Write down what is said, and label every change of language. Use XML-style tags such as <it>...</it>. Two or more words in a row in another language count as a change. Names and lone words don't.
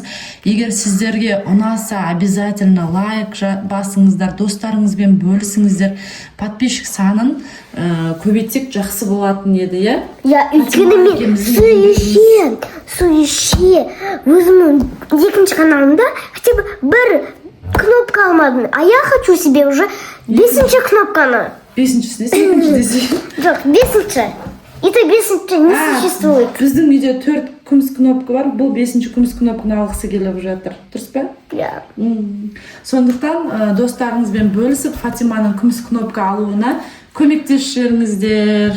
<kk>Егер сіздерге ұнаса, обязательно лайк басыңыздар, достарыңызбен бөлісіңіздер. Подписчик санын көбейтсек жақсы болатын еді, иә? Я өйткені мен сүйіше өзімнің екінші каналымда</kk> <ru>хотя бы</ru> <kk>бір кнопка алмадым.</kk> <ru>А я хочу себе уже</ru> <kk>5-ші кнопканы. 5-шісіне, 8-ші Жоқ, 5-ші. Это 5-ші</kk> <ru>не существует.</ru> <kk>Біздің үйде 4 күміс кнопка бар. Бұл 5-ші күміс кнопканы алғысы келіп жатыр. Дұрыс па? Я. Сондықтан достарыңызбен бөлісіп, Фатиманың күміс кнопка алуына көмектесіңіздер.</kk>